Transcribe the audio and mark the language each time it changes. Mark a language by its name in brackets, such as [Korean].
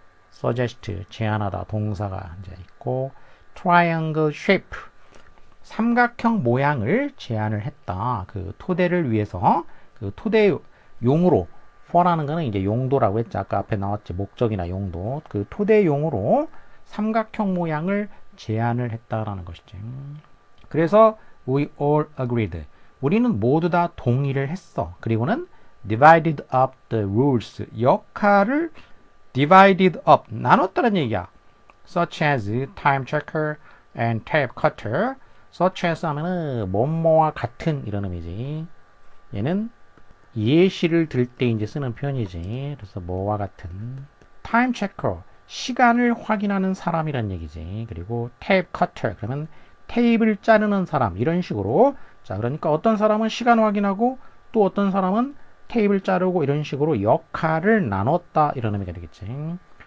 [Korean] suggest 제안하다 동사가 이제 있고, triangle shape 삼각형 모양을 제안을 했다. 그 토대를 위해서, 그 토대용으로, for라는 거는 이제 용도라고 했지. 아까 앞에 나왔지. 목적이나 용도. 그 토대용으로 삼각형 모양을 제안을 했다라는 것이지. 그래서 [English] we all agreed. [Korean] 우리는 모두 다 동의를 했어. 그리고는 [English] divided up the rules. [Korean] 역할을 [English] divided up. [Korean] 나눴다는 얘기야. [English] such as time checker and tape cutter. such as [Korean] 하면은 뭐뭐와 같은 이런 의미지. 얘는 예시를 들 때 이제 쓰는 표현이지. 그래서 뭐와 같은 타임 체커 시간을 확인하는 사람이란 얘기지. 그리고 테이프 커터 그러면 테이프를 자르는 사람 이런 식으로. 자, 그러니까 어떤 사람은 시간 확인하고 또 어떤 사람은 테이프를 자르고 이런 식으로 역할을 나눴다 이런 의미가 되겠지.